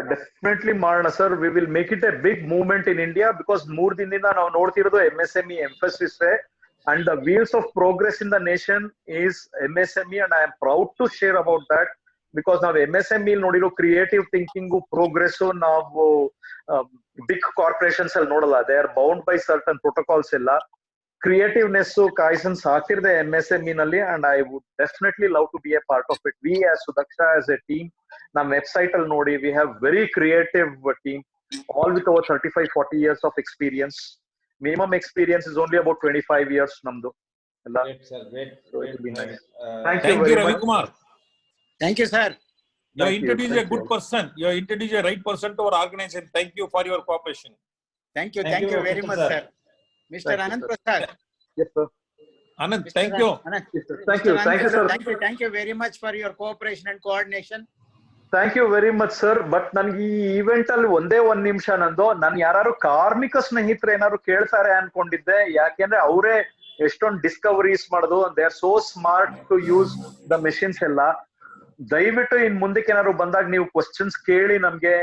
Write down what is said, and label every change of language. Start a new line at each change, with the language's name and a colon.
English: Definitely Marna sir, we will make it a big movement in India, because
Kannada: 3 ದಿನದಿಂದ ನಾವು ನೋಡ್ತಿರೋದು
English: MSME emphasis, and the wheels of progress in the nation is MSME, and I am proud to share about that, because
Kannada: ನಾವು MSME ನೋಡಿರೋ creative thinking progress ನಾವು big corporations ಅಲ್ಲಿ ನೋಡಲ್ಲ.
English: They are bound by certain protocols ಎಲ್ಲ. Creativeness ಕಾಯ್ಸನ್ಸ್ ಹಾಕಿರ್ದೆ MSME ನಲ್ಲಿ, and I would definitely love to be a part of it. We as Sudaksha as a team,
Kannada: ನಮ್ಮ website ಅಲ್ಲಿ ನೋಡಿ,
English: We have very creative team, all with over 35-40 years of experience. Minimum experience is only about 25 years namdu. Great, sir. Great. So it will be nice. Thank you you, very Ravi much. Kumar. Thank you, sir. You introduced a good person. You introduced a right person to our organization. Thank you for your cooperation. Thank you very much, sir. Mr. Anand Prasad. Yes, sir. Anand, thank you. Anand. Thank you, sir. Thank you very much for your cooperation and coordination. Thank you very much sir.
Kannada: But ನನ್ಗೆ ಈ event ಅಲ್ಲಿ ಒಂದೇ 1 ನಿಮಿಷ ನಂದು, ನಾನು ಯಾರು ಕಾರ್ಮಿಕ ಸ್ನೇಹಿತರು ಏನಾದ್ರು ಕೇಳ್ತಾರೆ ಅನ್ಕೊಂಡಿದ್ದೆ. ಯಾಕೆಂದ್ರೆ ಅವರೇ ಎಷ್ಟೊಂದು ಡಿಸ್ಕವರೀಸ್ ಮಾಡೋದು,
English: They are so smart to use the machines ಎಲ್ಲ.
Kannada: ದಯವಿಟ್ಟು ಇನ್ ಮುಂದಕ್ಕೆ ಏನಾದ್ರು ಬಂದಾಗ ನೀವು ಕ್ವಶನ್ಸ್ ಕೇಳಿ ನಮ್ಗೆ.